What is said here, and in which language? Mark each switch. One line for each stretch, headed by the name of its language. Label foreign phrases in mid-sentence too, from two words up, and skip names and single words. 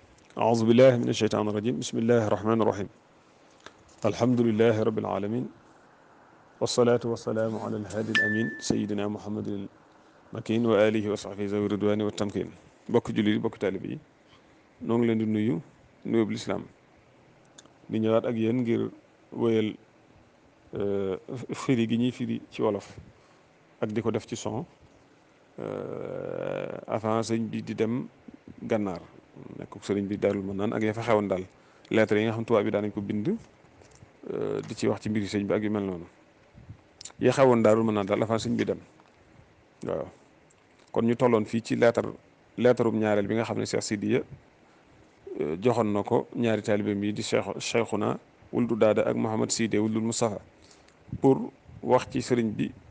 Arabic: أعوذ بالله من الشيطان الرجيم بسم الله الرحمن الرحيم الحمد لله رب العالمين والصلاة والسلام على الهادي الأمين سيدنا محمد المكين وآله وصحبه ذوي الرضوان والتمكين
Wolof: bokk jullit yi bokk taalibe yi noo ngi leen di nuyu nuyub lislaam di ñëwaat ak yéen ngir wéyal firi gi ñuy firi ci wolof ak di ko def ci son avant sëñ bi di dem gànnaar nekk sëriñ bi Daarul Manaan ak ya fa xewoon daal lettre yi nga xam tubaab bi daan nañ ko bind di ci wax ci mbiri sëñ bi ak yu mel noonu ya xewoon Daarul Manaan daal avant sëñ bi dem waaw kon ñu tolloon fii ci leetarum ñaareel bi nga xam ne Cheikh Sidiya joxoon na ko ñaari taalibeem yi di Cheikhuna wuldu daada ak Mouhamad Sidé wuldul Moustapha pour wax ci sëriñ bi